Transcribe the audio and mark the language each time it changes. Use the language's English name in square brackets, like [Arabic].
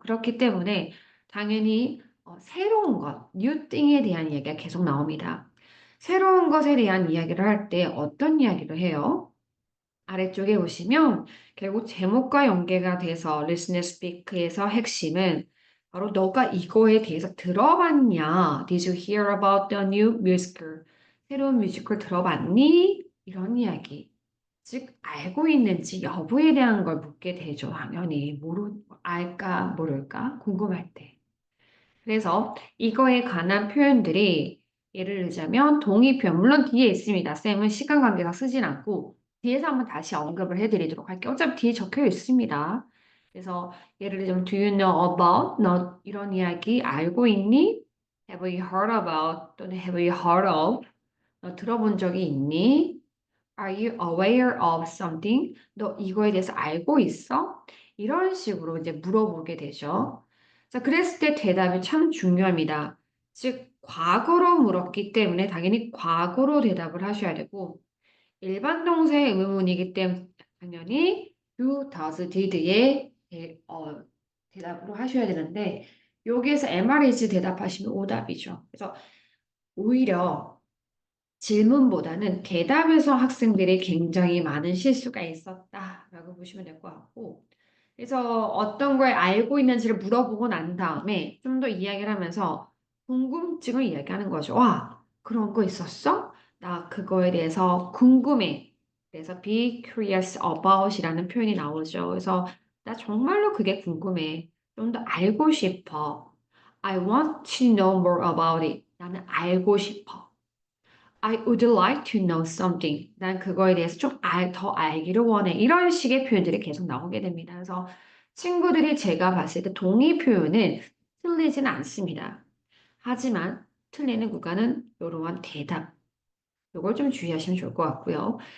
[Korean] 그렇기 때문에 당연히 새로운 것, [English] new thing [Korean] 에 대한 이야기가 계속 나옵니다. 새로운 것에 대한 이야기를 할 때 어떤 이야기를 해요? 아래쪽에 보시면 결국 제목과 연계가 돼서 Listen and Speak에서 핵심은 바로 너가 이거에 대해서 들어봤냐? [English] Did you hear about the new musical? [Korean] 새로운 뮤지컬 들어봤니? 이런 이야기. 즉, 알고 있는지 여부에 대한 걸 묻게 되죠. 당연히. 알까, 모를까? 궁금할 때. 그래서 이거에 관한 표현들이 예를 들자면 동의 표현. 물론 뒤에 있습니다. 쌤은 시간 관계상 쓰진 않고 뒤에서 한번 다시 언급을 해드리도록 할게요. 어차피 뒤에 적혀 있습니다. [English] 그래서 예를 들자면 Do you know about? [Korean] 너 이런 이야기 알고 있니? [English] Have you heard about? [Korean] 또는 [English] Have you heard of? [Korean] 너 들어본 적이 있니? [English] Are you aware of something? [Korean] 너 이거에 대해서 알고 있어? 이런 식으로 이제 물어보게 되죠. 자, 그랬을 때 대답이 참 중요합니다. 즉, 과거로 물었기 때문에 당연히 과거로 대답을 하셔야 되고, 일반 동사의 의문이기 때문에 당연히 do, does, did의 대답으로 하셔야 되는데, 여기에서 MREs 대답하시면 오답이죠. 그래서 오히려 질문보다는 대답에서 학생들이 굉장히 많은 실수가 있었다라고 보시면 될 것 같고, 그래서 어떤 걸 알고 있는지를 물어보고 난 다음에 좀 더 이야기를 하면서 궁금증을 이야기하는 거죠. 와, 그런 거 있었어? 나 그거에 대해서 궁금해. 그래서 [English] be curious about [Korean] 이라는 표현이 나오죠. 그래서 나 정말로 그게 궁금해. 좀 더 알고 싶어. [English] I want to know more about it. [Korean] 나는 알고 싶어. [English] I would like to know something. [Korean] 난 그거에 대해서 더 알기를 원해. 이런 식의 표현들이 계속 나오게 됩니다. 그래서 친구들이 제가 봤을 때 동의 표현은 틀리지는 않습니다. 하지만 틀리는 구간은 이러한 대답. 이걸 좀 주의하시면 좋을 것 같고요.